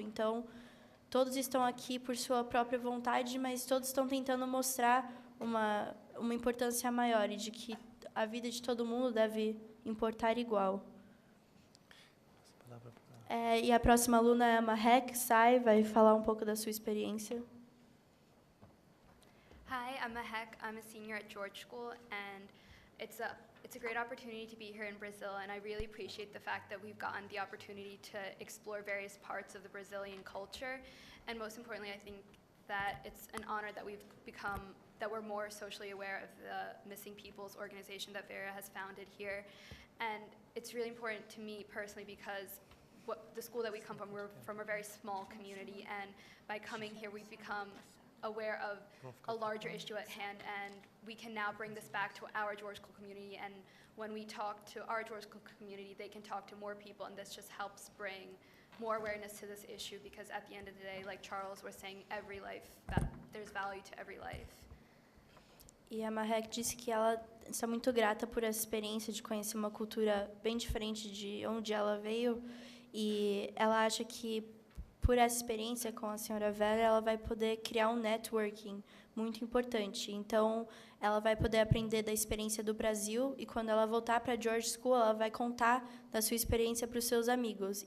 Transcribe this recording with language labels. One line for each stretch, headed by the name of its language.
Portuguese: Então, todos estão aqui por sua própria vontade, mas todos estão tentando mostrar uma importância maior e de que a vida de todo mundo deve importar igual. E a próxima aluna é a Mahek Sai, vai falar um pouco da sua experiência.
English: Hi, I'm Mahek. I'm a senior at George School, and it's a great opportunity to be here in Brazil, and I really appreciate the fact that we've gotten the opportunity to explore various parts of the Brazilian culture, and most importantly, I think that it's an honor that we're more socially aware of the Missing Peoples organization that Vera has founded here, and it's really important to me personally because the school that we come from, we're from a very small community, and by coming here, we've become aware of a larger issue at hand, and we can now bring this back to our George School community, and when we talk to our George School community, they can talk to more people, and this just helps bring more awareness to this issue, because at the end of the day, like Charles was saying, there's value to every life.
Portuguese: E a Mahek disse que ela está muito grata por essa experiência de conhecer uma cultura bem diferente de onde ela veio, e ela acha que por essa experiência com a senhora Vera, ela vai poder criar um networking muito importante. Então, ela vai poder aprender da experiência do Brasil e, quando ela voltar para a George School, ela vai contar da sua experiência para os seus amigos.